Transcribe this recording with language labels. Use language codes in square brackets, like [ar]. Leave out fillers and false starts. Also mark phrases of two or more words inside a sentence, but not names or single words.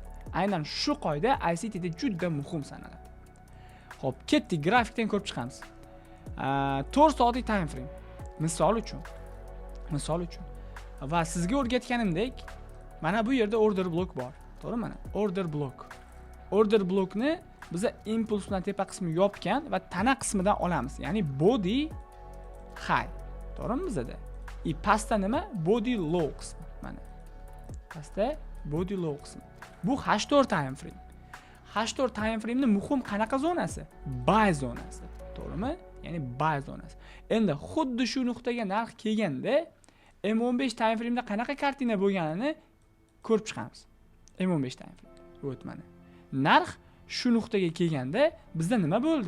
[uz] Aynan shu qoida ICT da juda muhim sanaladi. Xo'p, ketdik, grafikdan ko'rib chiqamiz. 4 soatlik [en] time frame. [uz] Misol uchun. Va sizga o'rgatganimdek, mana bu yerda [en] order block [uz] bor. To'g'rimi? Mana [en] order block. Order blockni [uz] biz impuls bilan tepa qismi yopgan va tana qismidan olamiz. Ya'ni [en] body high. [uz] To'g'rimi bizda? Pastda nima? [en] Body low [uz] qismi. Mana. Pastda [en] body low [uz] qismi. Bu [en] H4 time frame. H4 time frame [uz] ni muhim qanaqa zonasi? Buy zonasi. To'g'rimi? Ya'ni buy zonasi. Endi xuddi shu nuqtaga narx kelganda [en] M15 time frame [uz] da qanaqa kartina bo'lganini ko'rib chiqamiz. [en] M15 time frame. [uz] O't mana. Narx shu nuqtaga kelganda bizda nima bo'ldi?